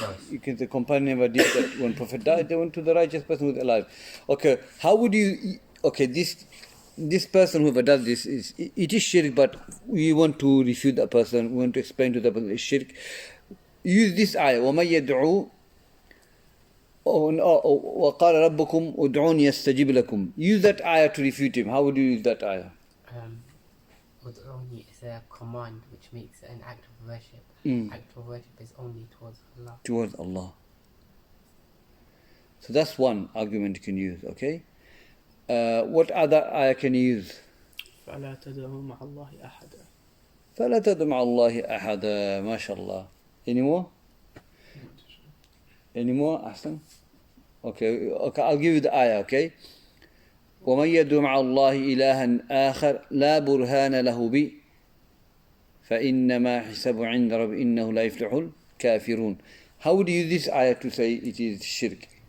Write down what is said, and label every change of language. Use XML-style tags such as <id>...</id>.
<en>Because the companion never did that. When Prophet died, they went to the righteous person who's alive. Okay, how would you... Okay, this person whoever does this, it is shirk, but we want to refute that person, we want to explain to the person it's shirk. Use this ayah,</en> <ar>وَمَن يَدْعُوا وَقَالَ رَبُّكُمْ أُدْعُونِ يَسْتَجِبْ لَكُمْ.</ar> <en>Use that ayah to refute him. How would you use that ayah? Ud'uni is a command which makes it an act of worship. Act of worship is only towards Allah. Towards Allah. So that's one argument you can use, okay? What other ayah can you use?</en> <ar>فلا تدعوا مع الله أحدا. فلا تدعوا مع الله أحدا. ما شاء الله.</ar> <en>Any more? Any more?</en> <ar>أحسن.</ar> <en>Okay, I'll give you the ayah, okay?</en> <ar>ومن يدعو مع الله إلها آخر لا برهان له به فإنما حسابه عند رب إنه لا يفلح الكافرون.</ar> <en>How would you use this ayah to say it is shirk?</en>